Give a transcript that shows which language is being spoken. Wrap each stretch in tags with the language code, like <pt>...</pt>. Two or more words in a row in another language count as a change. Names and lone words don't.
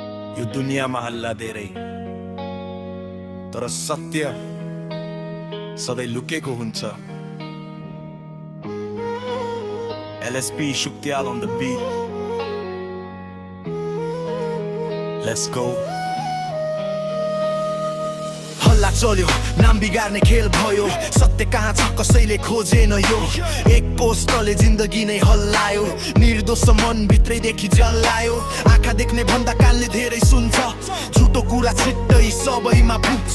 <ne>यो दुनियाँमा हल्ला धेरै, तर सत्य सधैँ लुकेको हुन्छ।</ne> <en>LSP Shuktial on the beat. Let's go.</en> <ne>हल्ला चल्यो, नाम बिगार्ने खेल भयो, सत्य कहाँ छ कसैले खोजेन यो। एक पोस्टले जिन्दगी नै हल्लायो, निर्दोष मन भित्रैदेखि जल्लायो। आँखा देख्ने भन्दा कानले धेरै सुन्छ, झुटो कुरा छिट्टै सबैमा पुग्छ।</ne>